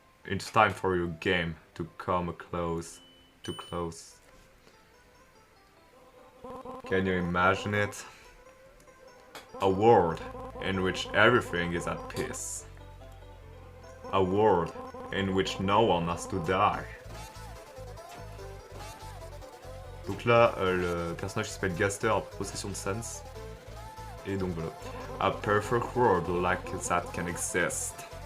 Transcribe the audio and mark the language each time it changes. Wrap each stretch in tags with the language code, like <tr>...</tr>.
<en>It's time for your game to come close. Too close. Can you imagine it? A world in which everything is at peace. A world in which no one has to die.</en> <fr>Donc là, le personnage s'appelle Gaster à possession de Sans. Et donc voilà.</fr> <en>A perfect world like that can exist.</en>